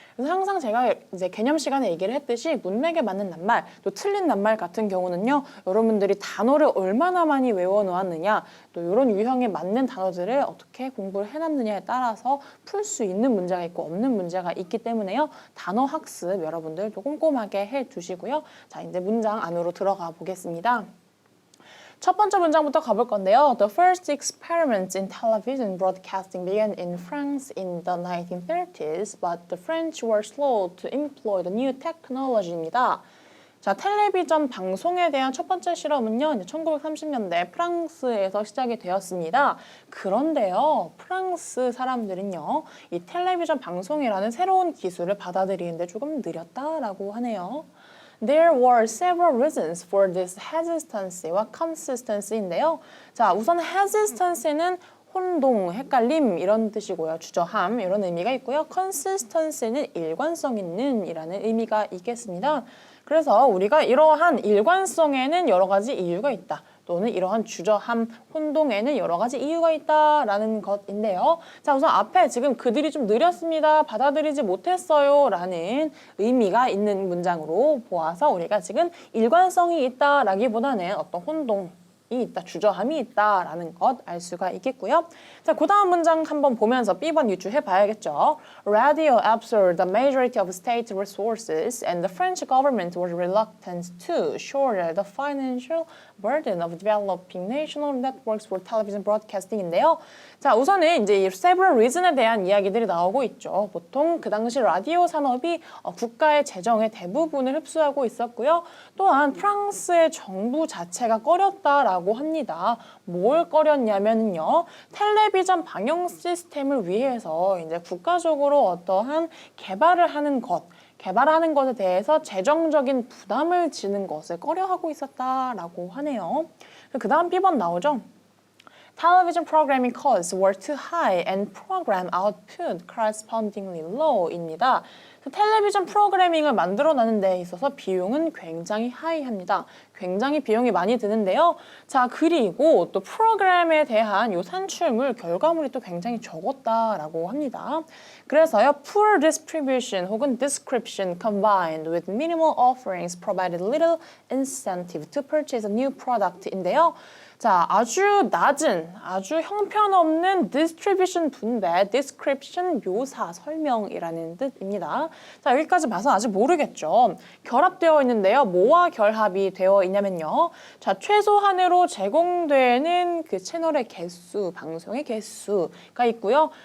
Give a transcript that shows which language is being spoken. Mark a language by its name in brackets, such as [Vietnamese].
[Korean] 그래서 항상 제가 이제 개념 시간에 얘기를 했듯이 문맥에 맞는 낱말, 또 틀린 낱말 같은 경우는요, 여러분들이 단어를 얼마나 많이 외워놓았느냐, 또 이런 유형에 맞는 단어들을 어떻게 공부를 해놨느냐에 따라서 풀 수 있는 문제가 있고 없는 문제가 있기 때문에요. 단어 학습 여러분들도 꼼꼼하게 해두시고요. 자, 이제 문장 안으로 들어가 보겠습니다. 첫 번째 문장부터 가볼 건데요. [English] The first experiments in television broadcasting began in France in the 1930s, but the French were slow to employ the new technology [Korean] 입니다. 자, 텔레비전 방송에 대한 첫 번째 실험은요, 1930년대 프랑스에서 시작이 되었습니다. 그런데요, 프랑스 사람들은요, 이 텔레비전 방송이라는 새로운 기술을 받아들이는데 조금 느렸다라고 하네요. [English] There were several reasons for this hesitancy와 consistency [Korean] 인데요. 자, 우선 hesitancy는 혼동, 헷갈림 이런 뜻이고요. 주저함 이런 의미가 있고요. consistency는 일관성 있는 이라는 의미가 있겠습니다. 그래서 우리가 이러한 일관성에는 여러 가지 이유가 있다. 또는 이러한 주저함, 혼동에는 여러 가지 이유가 있다라는 것인데요. 자, 우선 앞에 지금 그들이 좀 느렸습니다. 받아들이지 못했어요. 라는 의미가 있는 문장으로 보아서 우리가 지금 일관성이 있다라기보다는 어떤 혼동, 있다, 주저함이 있다라는 것 알 수가 있겠고요. 자, 그 다음 문장 한번 보면서 B번 유추해 봐야겠죠. [English] Radio absorbed the majority of state resources and the French government was reluctant to shoulder the financial burden of developing national networks for television broadcasting [Korean] 인데요. 자, 우선은 이제 이 [English] several reason [Korean] 에 대한 이야기들이 나오고 있죠. 보통 그 당시 라디오 산업이 국가의 재정의 대부분을 흡수하고 있었고요. 또한 프랑스의 정부 자체가 꺼렸다라고 합니다. 뭘 꺼렸냐면요, 텔레비전 방영 시스템을 위해서 이제 국가적으로 어떠한 개발하는 것에 대해서 재정적인 부담을 지는 것을 꺼려하고 있었다라고 하네요. 그 다음 B번 나오죠. [English] Television programming costs were too high and program output correspondingly low [Korean] 입니다. 텔레비전 프로그래밍을 만들어내는 데 있어서 비용은 굉장히 하이합니다. 굉장히 비용이 많이 드는데요. 자, 그리고 또 프로그램에 대한 요 산출물, 결과물이 또 굉장히 적었다라고 합니다. 그래서요, [English] poor distribution 혹은 description combined with minimal offerings provided little incentive to purchase a new product [Korean] 인데요. 자, 아주 낮은, 아주 형편없는 distribution 분배, description 묘사, 설명이라는 뜻입니다. 자, 여기까지 봐서 아직 모르겠죠. 결합되어 있는데요. 뭐와 결합이 되어 있냐면요. 자, 최소한으로 제공되는 그 채널의 개수, 방송의 개수가 있고요.